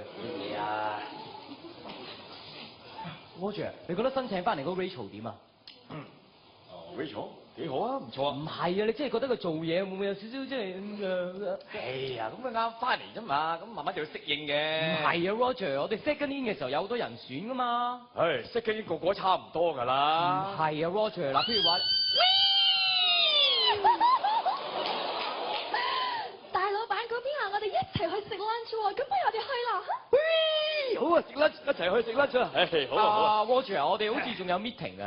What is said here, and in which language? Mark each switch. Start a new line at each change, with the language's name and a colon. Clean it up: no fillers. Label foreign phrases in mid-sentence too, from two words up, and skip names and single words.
Cantonese: 乜嘢啊？Roger， 你覺得新請翻嚟嗰個 Rachel 點啊？Rachel 幾好啊，唔錯啊。唔係啊，你真係覺得佢做嘢會唔會有少少即係哎呀，咁佢啱翻嚟啫嘛，咁慢慢就要適應嘅。唔係啊 ，Roger， 我哋
English: second in
Cantonese: 嘅時候有好多人選噶嘛。唉 ，
English: second in
Cantonese: 個個都差唔多㗎啦。唔係啊 ，Roger， 嗱，譬如話，大老闆嗰邊話我哋一齊去食 lunch 喎，咁不如我哋去啦嚇。好啊，食 lunch 一齊去食 lunch 啊！唉，好啊好啊。 Roger， 我哋好似仲有 meeting 嘅。